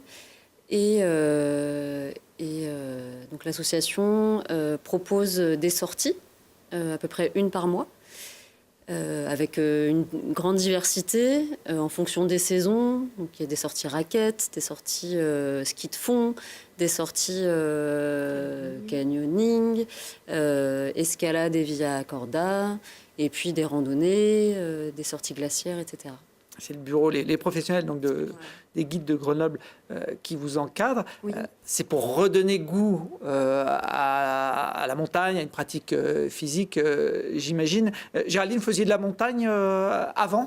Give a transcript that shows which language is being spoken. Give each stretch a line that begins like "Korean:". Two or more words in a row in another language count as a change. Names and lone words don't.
French: Et donc, l'association propose des sorties, à peu près une par mois, avec une grande diversité en fonction des saisons. Donc, il y a des sorties raquettes, des sorties ski de fond, des sorties canyoning, escalade et via corda, et puis des randonnées, des sorties glaciaires, etc. C'est le bureau, les professionnels donc des guides de Grenoble qui vous encadrent. Oui. C'est pour redonner goût à la montagne, à une pratique physique, j'imagine. Géraldine, vous faisiez de la montagne avant?